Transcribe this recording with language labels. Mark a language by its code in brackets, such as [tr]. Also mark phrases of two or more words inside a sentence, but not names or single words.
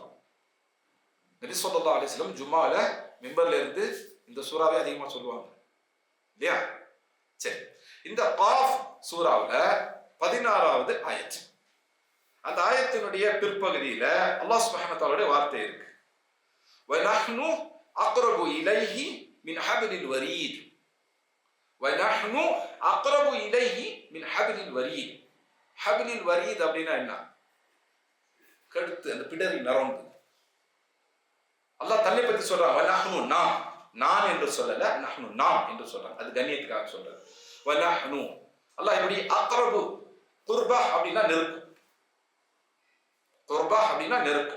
[ta] நபி [ar] صلى الله عليه وسلم [ta] ஜும்மால மிம்பர்ல இருந்து இந்த சூறாவை அதிகமா சொல்லுவாங்க இல்லையா? சரி, இந்த காஃப் சூறாவுல 16வது ஆயத். அந்த ஆயத்தினுடைய பிற்பகுதியில அல்லாஹ் [ar] سبحانه وتعالى [ta] வார்த்தை இருக்கு. [ar] وَنَحْنُ أَقْرَبُ إِلَيْهِ مِنْ حَبْلِ الْوَرِيدِ. وَنَحْنُ أَقْرَبُ إِلَيْهِ مِنْ حَبْلِ الْوَرِيدِ. حَبْلِ الْوَرِيدِ [ta] அப்படின்னா என்ன? கழுத்து, அந்த பிடரி நரம்பு. அல்லாஹ் தன்னை பத்தி சொல்றான். வனஹ்னு, நான் என்று சொல்லல, நஹ்னு நாம் என்று சொல்றான். அது கண்ணியத்துக்காக சொல்றது. வனஹ்னு அல்லாஹ் எப்படி? அக்ரபு, குர்பா அப்படின்னா நெருக்கம். குர்பா அப்படின்னா நெருக்கம்.